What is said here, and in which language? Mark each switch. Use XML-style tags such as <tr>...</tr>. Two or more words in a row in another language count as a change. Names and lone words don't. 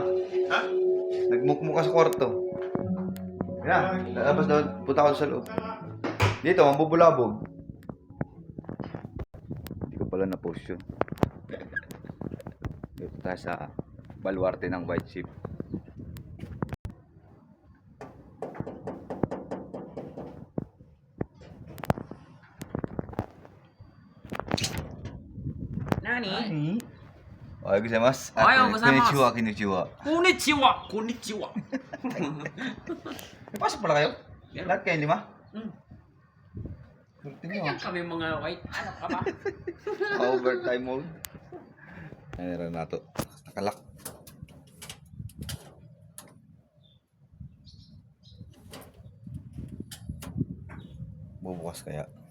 <tl>Ha? Nagmukmuk ka sa kwarto. Yan, lalabas doon. Punta ka sa loob. Dito, mabubulabog. Hindi ko pala na-post yun. Dito tayo sa baluarte ng</tl> <en>white ship.</en> <ja>Nani? おはようございます. おはようございます. こんにちは、こんにちは. こんにちは！こんにちは!</ja> <tl>May pasok pala kayo? Meron. Lahat kayo, 5? Hmm. Tingnan Kaya kami mga white. Ano ka ba?</tl> <en>Overtime mode.</en> <tl>Ayan na to. Nakalak. Bubukas kaya.</tl>